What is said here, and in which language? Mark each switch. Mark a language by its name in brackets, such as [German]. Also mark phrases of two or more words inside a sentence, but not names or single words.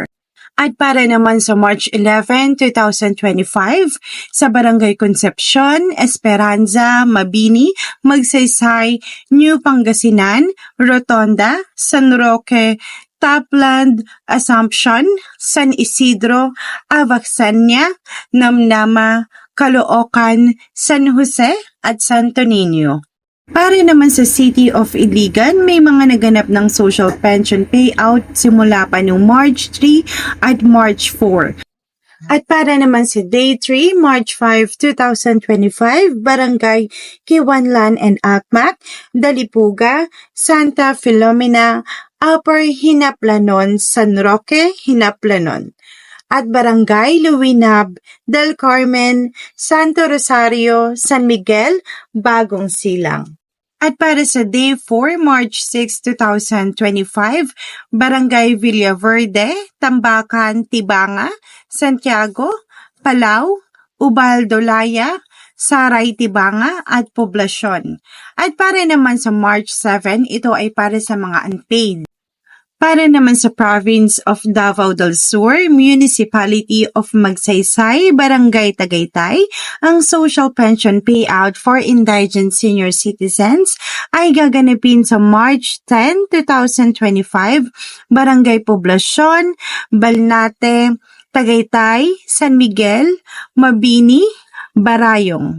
[Filipino] At para naman sa March 11, 2025, sa Barangay Concepcion, Esperanza, Mabini, Magsaysay, New Pangasinan, Rotonda, San Roque, Tapland, Assumption, San Isidro, Avaxania, Namnama, Caloocan, San Jose at Santo Niño. Para naman sa City of Iligan, may mga naganap ng [English] social pension payout [Filipino] simula pa noong March 3 at March 4. At para naman sa Day 3, March 5, 2025, Barangay Kiwanlan and Akmak, Dalipuga, Santa Filomena, Upper Hinaplanon, San Roque, Hinaplanon. At Barangay Luwinab, Del Carmen, Santo Rosario, San Miguel, Bagong Silang. At para sa Day 4, March 6, 2025, Barangay Villaverde, Tambacan, Tibanga, Santiago, Palau, Ubaldolaya, Saray, Tibanga at Poblacion. At para naman sa March 7, ito ay para sa mga unpaid. Para naman sa Province of Davao del Sur, Municipality of Magsaysay, Barangay Tagaytay, ang [English] social pension payout for indigent senior citizens [Filipino] ay gaganapin sa March 10, 2025, Barangay Poblacion, Balnate, Tagaytay, San Miguel, Mabini, Barayong.